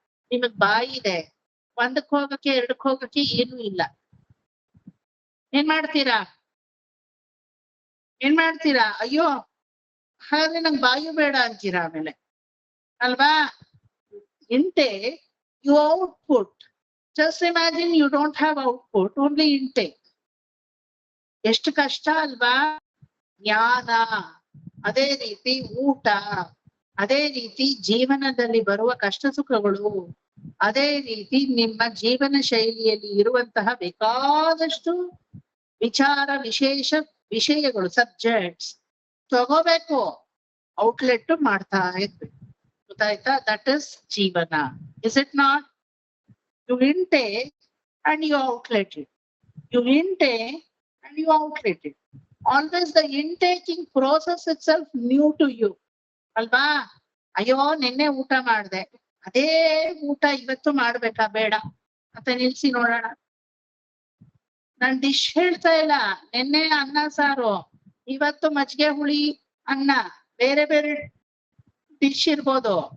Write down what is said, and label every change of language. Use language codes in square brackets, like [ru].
[kn] ನಿಮಗ್ ಬಾಯಿ ಇದೆ, ಒಂದಕ್ ಹೋಗಕ್ಕೆ ಎರಡಕ್ ಹೋಗಕ್ಕೆ ಏನೂ ಇಲ್ಲ. ಏನ್ ಮಾಡ್ತೀರಾ? ಅಯ್ಯೋ ಹಾಗಾದ್ರೆ ನಂಗ್ ಬಾಯು ಬೇಡ ಅಂತೀರಾ ಆಮೇಲೆ ಅಲ್ವಾ? [en] intake, you output. Just imagine you don't have output, only intake. [kn] ಎಷ್ಟು ಕಷ್ಟ ಅಲ್ವಾ? ಜ್ಞಾನ, ಅದೇ ರೀತಿ ಊಟ, ಅದೇ ರೀತಿ ಜೀವನದಲ್ಲಿ ಬರುವ ಕಷ್ಟ ಸುಖಗಳು, ಅದೇ ರೀತಿ ನಿಮ್ಮ ಜೀವನ ಶೈಲಿಯಲ್ಲಿ ಇರುವಂತಹ ಬೇಕಾದಷ್ಟು ವಿಚಾರ ವಿಶೇಷ ವಿಷಯಗಳು, ಸಬ್ಜೆಕ್ಟ್ಸ್ ತಗೋಬೇಕು, ಔಟ್ಲೆಟ್ ಮಾಡ್ತಾ ಇರ್ಬೇಕು. ಗೊತ್ತಾಯ್ತಾ? [en] That is ಜೀವನ. Is it not? You intake and you outlet it. You intake and you outlet it. Always the intaking process itself new to you. [kn] ಅಲ್ವಾ? ಅಯ್ಯೋ ನಿನ್ನೆ ಊಟ ಮಾಡ್ದೆ, ಅದೇ ಊಟ ಇವತ್ತು ಮಾಡ್ಬೇಕಾ ಬೇಡ ಅಂತ ನಿಲ್ಸಿ ನೋಡೋಣ. ನಾನ್ ಡಿಶ್ ಹೇಳ್ತಾ ಇಲ್ಲ. ನಿನ್ನೆ ಅನ್ನ ಸಾರು, ಇವತ್ತು ಮಜ್ಜಿಗೆ ಹುಳಿ ಅನ್ನ, ಬೇರೆ ಬೇರೆ ಡಿಶ್ ಇರ್ಬೋದು.